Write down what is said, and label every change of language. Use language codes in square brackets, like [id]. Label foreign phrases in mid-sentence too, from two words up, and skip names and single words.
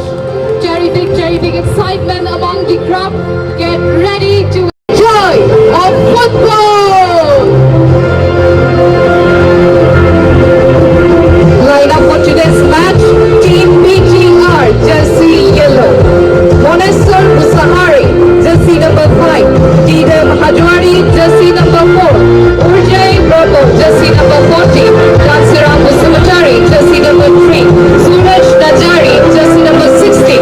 [en] Terrific excitement among the crowd. Get ready to enjoy of football. Line up for today's match. Team Btr, jersey yellow. Monesar Musahari, jersey number 5. Didam Hajwari, jersey number 4. Urjay Bravo, jersey number 14. Kansiram Musumatari, jersey number 3. Suraj Najari, jersey number 16.